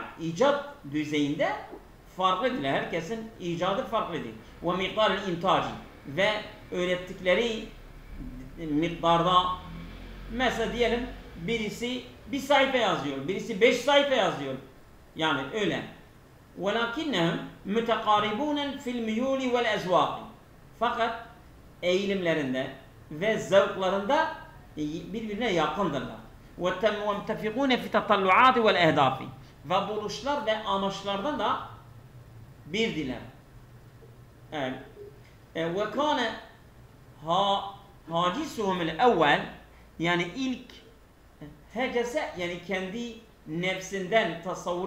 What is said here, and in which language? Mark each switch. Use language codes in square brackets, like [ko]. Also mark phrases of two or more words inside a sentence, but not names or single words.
[tr] İcat düzeyinde farklıdırlar. Herkesin icadı farklıdır. [ar] ومقدار الإنتاج. [tr] Ve öğrettikleri miktarda mesela diyelim birisi bir sayfa yazıyor, birisi 5 sayfa yazıyor. Yani öyle. [ar] وَلَكِنَّهُمْ مُتَقَارِبُونَ فِي الْمِيُولِ وَالْاَزْوَاقِ. [tr] Fakat eğilimlerinde ve zevklarında birbirine yakındırlar. [ar] وَمْتَفِقُونَ فِي تَطَلُّعَاتِ وَالْاَهْدَافِ. [tr] Ve buluşlar ve amaçlardan da birdiler. Evet. [ar] وكان هاجسهم الأول [tr] yani ilk hecese yani kendi nefsinden tasavvur